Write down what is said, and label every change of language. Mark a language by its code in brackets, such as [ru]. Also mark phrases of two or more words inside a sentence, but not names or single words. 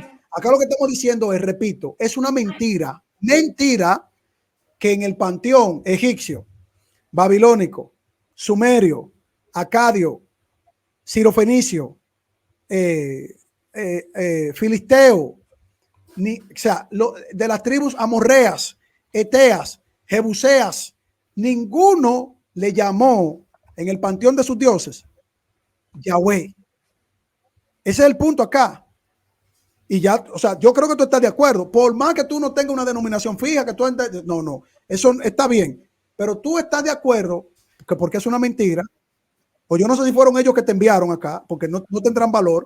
[es] Acá lo que estamos diciendo es, repito, es una mentira. Mentira que en el panteón egipcio, babilónico, sumerio, acadio, sirofenicio, filisteo, o sea, de las tribus amorreas, eteas, jebuseas, ninguno le llamó en el panteón de sus dioses Yahweh. Ese es el punto acá. Y ya, o sea, yo creo que tú estás de acuerdo. Por más que tú no tengas una denominación fija, que tú no, eso está bien. Pero tú estás de acuerdo, porque es una mentira, o yo no sé si fueron ellos que te enviaron acá, porque no tendrán valor.